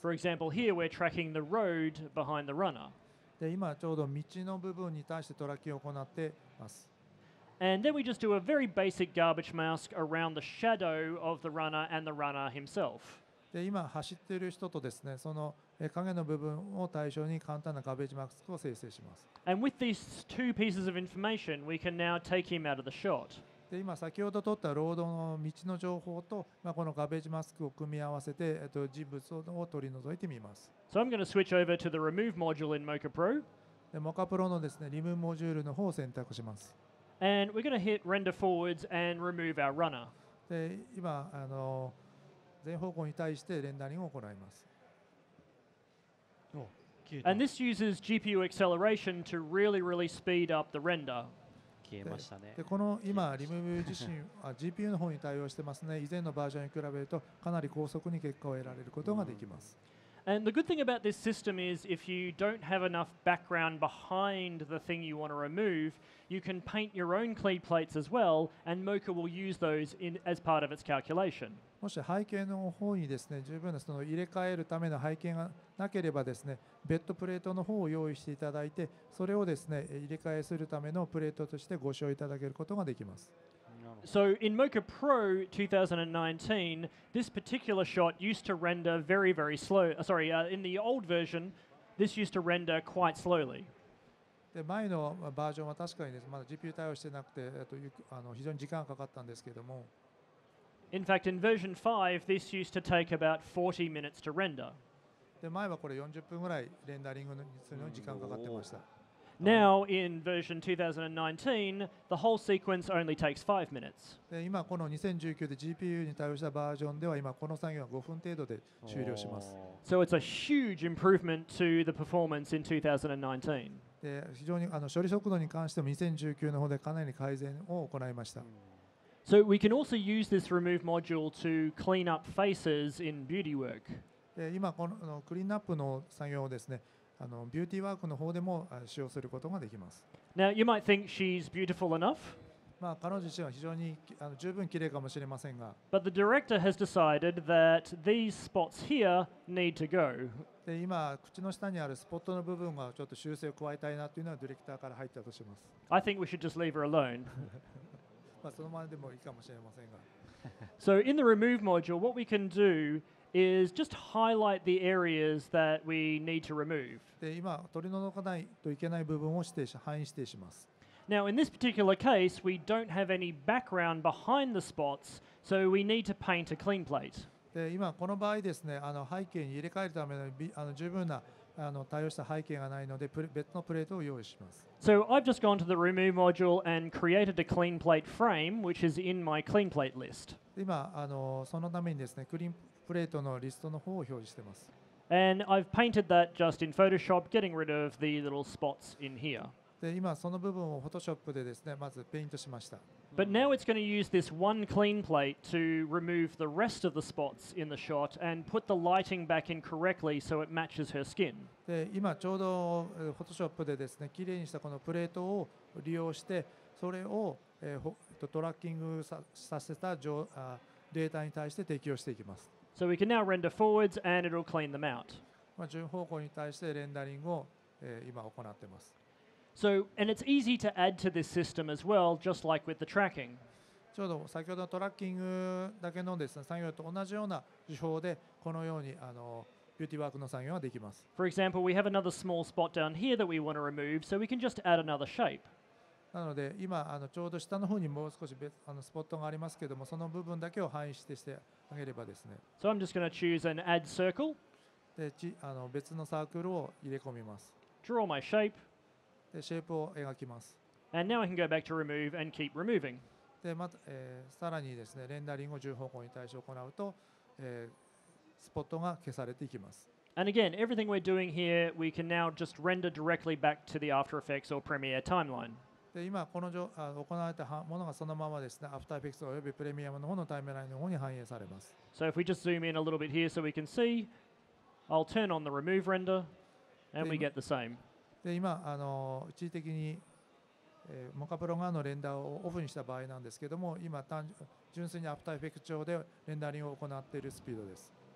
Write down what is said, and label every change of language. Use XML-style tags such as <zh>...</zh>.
<en>For example, here we're tracking the road behind the runner.</en> <ja>で今ちょうど道の部分に対してトラッキングを行っています。</ja> <en>And then we just do a very basic garbage mask around the shadow of the runner and the runner himself.</en> <ja>で今走っている人とですね、その影の部分を対象に簡単なガベージマスクを生成します。</ja> <en>And with these two pieces of information, we can now take him out of the shot.</en> <ja>で今先ほど取ったロードの道の情報と、このガベージマスクを組み合わせて、人物を取り除いてみます。</ja> <en>So I'm going to switch over to the remove module in Mocha Pro.</en> <ja>でモカプロのですね、リムモジュールの方を選択します。</ja> <en>And we're going to hit render forwards and remove our runner.</en> <ja>で今全方向に対してレンダリングを行います。</ja> <en>And this uses GPU acceleration to really speed up the render.</en> <ja>消えましたね。でこの今リムーブ自身GPU の方に対応してますね。以前のバージョンに比べるとかなり高速に結果を得られることができます。</ja> <en>And the good thing about this system is if you don't have enough background behind the thing you want to remove, you can paint your own clean plates as well, and Mocha will use those as part of its calculation.</en> <ja>もし背景の方にですね、十分なその入れ替えるための背景がなければですね、ベッドプレートの方を用意していただいて、それをですね、入れ替えするためのプレートとしてご使用いただけることができます。</ja> <en>So in Mocha Pro 2019, this particular shot used to render very slow. In the old version, this used to render quite slowly.</en> <ja>で前のバージョンは確かにです、まだ GPU 対応してなくて、非常に時間がかかったんですけれども。</ja> <en>In fact, in version 5, this used to take about 40 minutes to render.</en> <ja>で前はこれ40分ぐらいレンダリングにするのに時間かかってました。</ja> <en>Now, in version 2019, the whole sequence only takes 5 minutes.</en> <ja>で今この2019で GPU に対応したバージョンでは今この作業は5分程度で終了します。</ja> <en>So it's a huge improvement to the performance in 2019.</en> <ja>で非常に処理速度に関しても2019の方でかなり改善を行いました。</ja> <en>So we can also use this remove module to clean up faces in beauty work.</en> <ja>で今このクリーンアップの作業をですね、ビューティーワークの方でも使用することができます。</ja> <en>Now you might think she's beautiful enough.</en> <ja>まあ彼女自身は非常に十分綺麗かもしれませんが。</ja> <en>But the director has decided that these spots here need to go.</en> <ja>で今口の下にあるスポットの部分がちょっと修正を加えたいなというのはディレクターから入ったとします。</ja> <en>I think we should just leave her alone.</en> <ja>まあそのままでもいいかもしれませんが。</ja> <en>So in the remove module, what we can do is just highlight the areas that we need to remove.</en> <ja>で今取り除かないといけない部分を範囲指定します。</ja> <en>Now in this particular case, we don't have any background behind the spots, so we need to paint a clean plate.</en> <ja>で今この場合ですね、背景に入れ替えるための十分な対応した背景がないので別のプレートを用意します。</ja> <en>So I've just gone to the remove module and created a clean plate frame, which is in my clean plate list.</en> <ja>今そのためにですね、クリーンプレートのリストの方を表示しています。</ja> <en>And I've painted that just in Photoshop, getting rid of the little spots in here.</en> <ja>で今その部分を Photoshop でですね、まずペイントしました。</ja> <en>But now it's going to use this one clean plate to remove the rest of the spots in the shot and put the lighting back in correctly so it matches her skin.</en> <ja>で今ちょうど Photoshop でですね、きれいにしたこのプレートを利用してそれをトラッキングさせたデータに対して適用していきます。</ja> <en>So we can now render forwards and it'll clean them out.</en> <ja>順方向に対してレンダリングを今行っています。</ja> <en>So, and it's easy to add to this system as well, just like with the tracking.</en> <ja>ちょうど先ほどのトラッキングだけのですね、作業と同じような手法でこのようにビューティーワークの作業ができます。</ja> <en>For example, we have another small spot down here that we want to remove, so we can just add another shape.</en> <ja>なので今ちょうど下の方にもう少しスポットがありますけども、その部分だけを範囲指定してあげればですね。</ja> <en>So I'm just going to choose an add circle.</en> <ja>で別のサークルを入れ込みます。</ja> <en>Draw my shape.</en> <ja>でシェイプを描きます。</ja> <en>And now I can go back to remove and keep removing.</en> <ja>でまたさらにですね、レンダリングを順方向に対して行うと、スポットが消されていきます。</ja> <en>And again, everything we're doing here, we can now just render directly back to the After Effects or Premiere timeline.</en> <ja>で今行われたものがそのままですね、After Effects およびプレミアムの方のタイムラインの方に反映されます。</ja> <en>So if we just zoom in a little bit here so we can see, I'll turn on the remove render and we get the same.</en> <ja>で今一時的にモカプロ側のレンダーをオフにした場合なんですけども、今純粋にアフターエフェクト上でレンダリングを行っているスピードです。</ja>